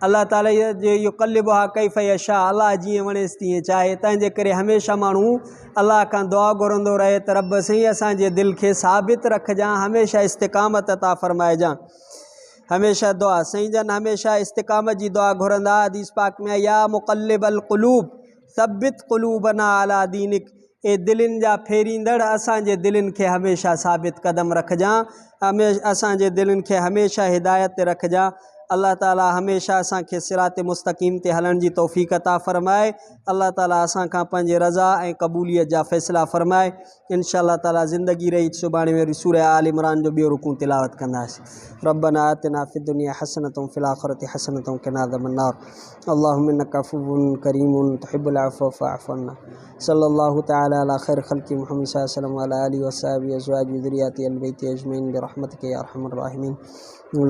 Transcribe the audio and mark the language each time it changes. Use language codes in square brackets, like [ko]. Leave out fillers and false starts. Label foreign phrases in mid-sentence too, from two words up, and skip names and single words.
[sd] अल्लाह ताला जे [ar] يقلبها كيف يشاء, [sd] अल्लाह जीअं वणेसि तीअं चाहे। तंहिंजे करे हमेशह माण्हू अल्लाह खां दुआ घुरंदो रहे त रब साईं असांजे दिलि खे साबित रखजांइ, हमेशह इस्तिक़ामत अता फ़रमाइजांइ। हमेशह दुआ साईं जन हमेशह इस्तिक़ामत जी दुआ घुरंदा। हदीस पाक में [ar] يا مقلب القلوب ثبت قلوبنا على دينك, [sd] ए दिलनि जा फेरींदड़ असांजे दिलनि खे हमेशह साबित कदम रखजांइ, असांजे दिलनि खे हमेशह हिदायत ते रखजांइ। अल्लाह ताला हमेशह असांखे सिरात मुस्तक़ीम ते हलण जी तौफ़ीक़ अता फ़रमाए। अल्लाह ताला असांखां पंहिंजे रज़ा ऐं क़बूलियत जा फ़ैसिला फ़रमाए। इंशाअल्लाह ताला ज़िंदगी रही सुभाणे में सूरह आल इमरान जो ॿियो रुकू तिलावत कंदासीं। [ar] ربنا آتنا في الدنيا حسنة في الآخرة حسنة قنا عذاب النار. اللهم إنك عفو كريم تحب العفو فاعف عنا. صلى الله تعالى على خير خلق محمد صلى الله عليه وسلم وعلى آله وأصحابه أزواجه وذريته أهل بيت أجمعين برحمتك يا أرحم الراحمين.